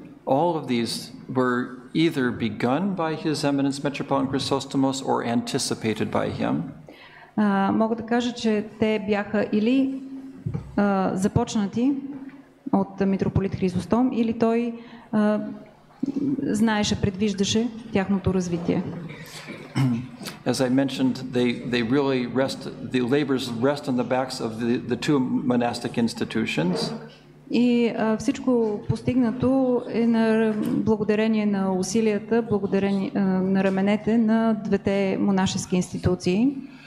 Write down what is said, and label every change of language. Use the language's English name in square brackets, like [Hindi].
[English] All of these were either begun by His Eminence Metropolitan Chrysostomos or anticipated by him. [Bulgarian] Мога да кажа, че те бяха или започнати от митрополит Хризостом, или той знаеше, предвиждаше тяхното развитие. [English] As I mentioned, they really the labors rest on the backs of the two monastic institutions. [Bulgarian] И всичко постигнато е благодарение на усилията, благодарение на раменете на двете монашески институции.